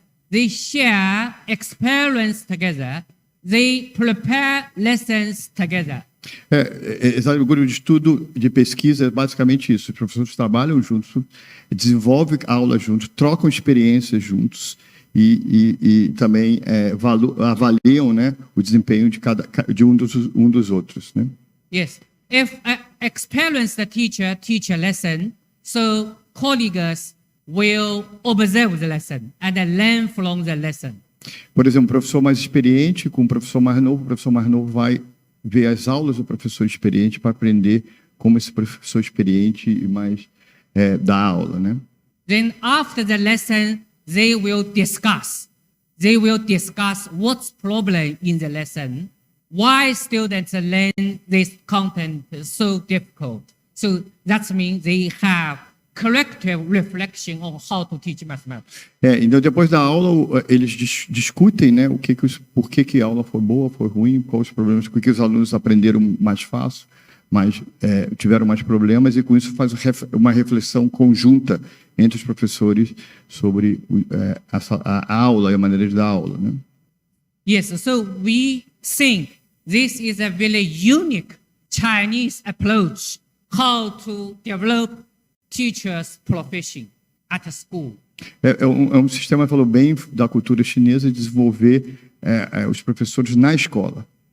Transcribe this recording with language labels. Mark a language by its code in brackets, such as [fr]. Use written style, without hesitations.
[en] They share experience together. They prepare lessons together. [pt] O grupo de estudo, de pesquisa, é basicamente isso. Os professores trabalham juntos, desenvolvem aulas juntos, trocam experiências juntos e também avaliam, né, o desempenho de um dos outros, né? [en] Yes. If an experienced teacher teach a lesson, so colleagues will observe the lesson and then learn from the lesson. [pt] Por exemplo, um professor mais experiente com um professor mais novo, o professor mais novo vai ver as aulas do professor experiente para aprender como esse professor experiente mais dá aula, né? [en] Then after the lesson, they will discuss. They will discuss what's problem in the lesson, why students learn this content so difficult. So that means they have collective reflection on how to teach mathematics. [pt] Então depois da aula eles discutem, né, por que a aula foi boa, foi ruim, quais os problemas, por que os alunos aprenderam mais fácil, tiveram mais problemas, e com isso faz uma reflexão conjunta entre os professores sobre a aula e a maneira de dar aula, né? [en] Yes, so we think this is a very unique Chinese approach how to develop teachers' profession at school. [pt] É um sistema, falou bem, da cultura chinesa, de desenvolver os professores na escola.